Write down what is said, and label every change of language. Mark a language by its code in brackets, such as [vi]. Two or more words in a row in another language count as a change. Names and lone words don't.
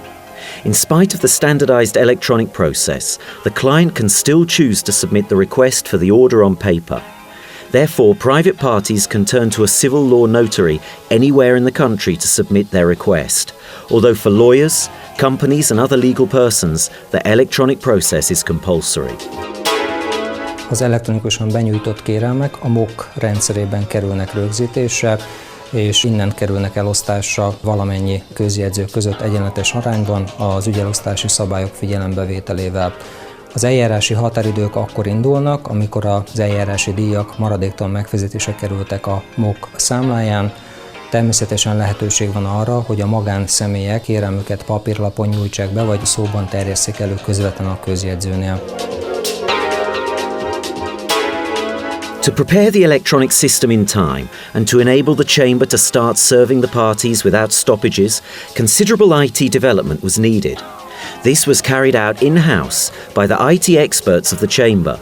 [en] In spite of the standardized electronic process, the client can still choose to submit the request for the order on paper. Therefore, private parties can turn to a civil law notary anywhere in the country to submit their request, although for lawyers, companies and other legal persons, the electronic process is compulsory. [hu] Az elektronikusan benyújtott kérelmek a MOK rendszerében kerülnek rögzítésre, és innen kerülnek elosztásra valamennyi közjegyző között egyenletes arányban az ügyelosztási szabályok figyelembevételével. Az eljárási határidők akkor indulnak, amikor az eljárási díjak maradéktalan megfizetésre kerültek a MOK számláján. Természetesen lehetőség van arra, hogy a magánszemélyek kérelmüket papírlapon nyújtsák be, vagy szóban terjesszék elő közvetlenül a közjegyzőnél. [en] To prepare the electronic system in time and to enable the chamber to start serving the parties without stoppages, considerable IT development was needed. This was carried out in-house by the IT experts of the chamber.